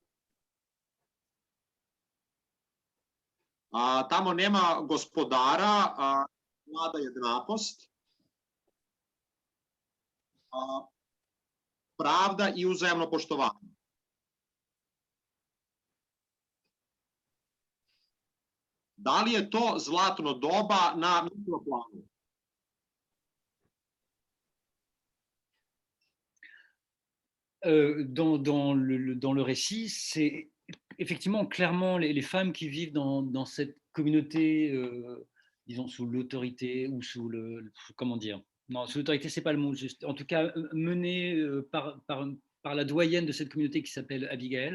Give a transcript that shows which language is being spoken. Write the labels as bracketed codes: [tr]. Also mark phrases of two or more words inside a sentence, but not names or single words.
[sr] Tamo nema gospodara, vlada jednakost, pravda i uzajamno poštovanje. Da li je to zlatno doba na mikroplanu? [fr] Dans le récit, c'est effectivement clairement les femmes qui vivent dans cette communauté, disons sous l'autorité ou comment dire, non, sous l'autorité, c'est pas le mot juste, en tout cas menée par la doyenne de cette communauté qui s'appelle Abigail.